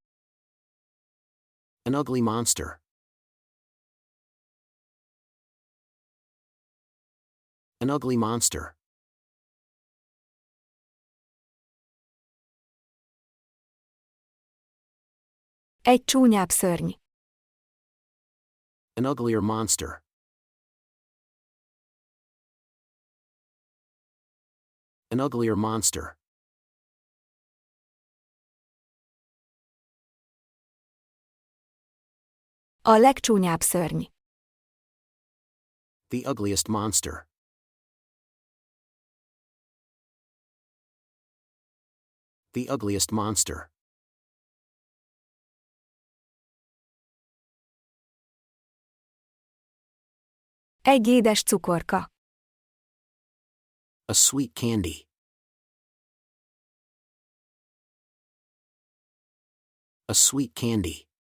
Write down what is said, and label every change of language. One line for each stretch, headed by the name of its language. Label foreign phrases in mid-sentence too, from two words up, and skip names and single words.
English: An ugly monster. An ugly monster.
Hungarian: Egy csúnyább szörny.
English: An uglier monster. An uglier monster.
Hungarian: A legcsúnyább szörny.
English: The ugliest monster. The ugliest monster.
Hungarian: Egy édes cukorka.
English: A sweet candy. A sweet candy.